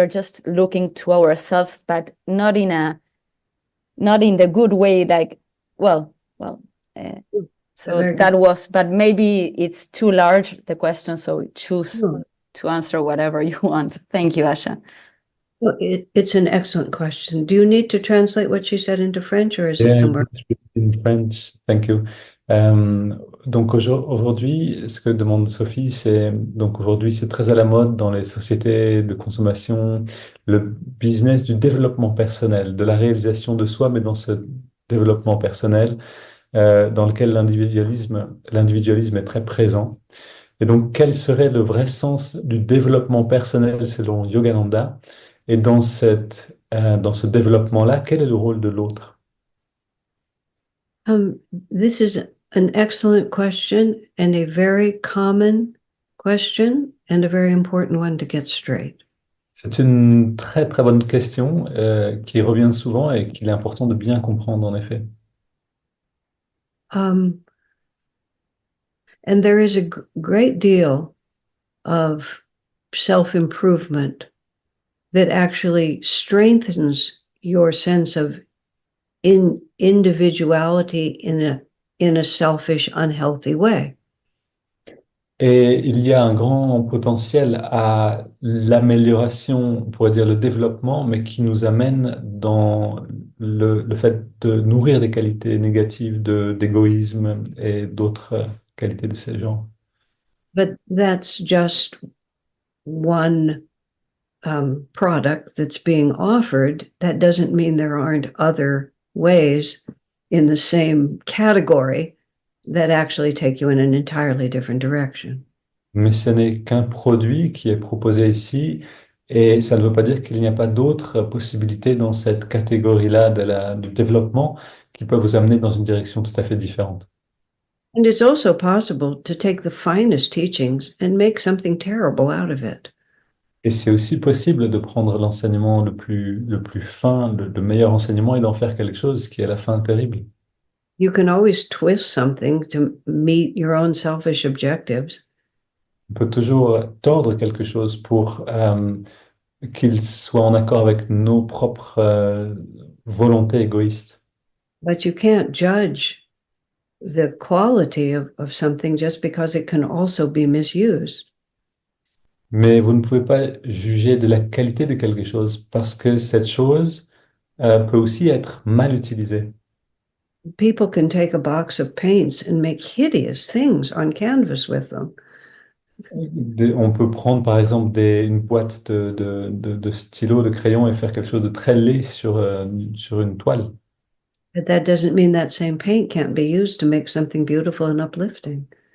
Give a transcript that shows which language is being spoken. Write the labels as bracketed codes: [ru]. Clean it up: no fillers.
[en] We're just looking to ourselves, but not in the good way, like so that was, but maybe it's too large, the question, so choose to answer whatever you want. Thank you, Asha. Well, it's an excellent question. Do you need to translate what she said into French, or is it somewhere? In French, thank you. [fr] Donc aujourd'hui, ce que demande Sophie, c'est donc aujourd'hui c'est très à la mode dans les sociétés de consommation, le business du développement personnel, de la réalisation de soi, mais dans ce développement personnel dans lequel l'individualisme est très présent. Et donc, quel serait le vrai sens du développement personnel selon Yogananda? Et dans ce développement-là, quel est le rôle de l'autre? [en] This is an excellent question and a very common question and a very important one to get straight. [fr] C'est une très très bonne question qui revient souvent et qu'il est important de bien comprendre en effet. [en] And there is a great deal of self-improvement that actually strengthens your sense of individuality in a selfish, unhealthy way. [fr] Et il y a un grand potentiel à l'amélioration, on pourrait dire le développement, mais qui nous amène dans le fait de nourrir des qualités négatives d'égoïsme et d'autres qualités de ces genres. [en] But that's just one product that's being offered. That doesn't mean there aren't other ways in the same category that actually take you in an entirely different direction. [fr] Mais ce n'est qu'un produit qui est proposé ici, et ça ne veut pas dire qu'il n'y a pas d'autres possibilités dans cette catégorie-là du développement qui peuvent vous amener dans une direction tout à fait différente. [en] And it's also possible to take the finest teachings and make something terrible out of it. [fr] Et c'est aussi possible de prendre l'enseignement le plus fin, le meilleur enseignement, et d'en faire quelque chose qui est à la fin terrible. [en] You can always twist something to meet your own selfish objectives. [fr] On peut toujours tordre quelque chose pour qu'il soit en accord avec nos propres volontés égoïstes. [en] But you can't judge the quality of something just because it can also be misused. [fr] Mais vous ne pouvez pas juger de la qualité de quelque chose parce que cette chose peut aussi être mal utilisée. [en] People can take a box of paints and make hideous things on canvas with them. [fr] On peut prendre par exemple une boîte de stylos, de crayons et faire quelque chose de très laid sur une toile. [en] But that doesn't mean that same paint can't be used to make something beautiful and uplifting.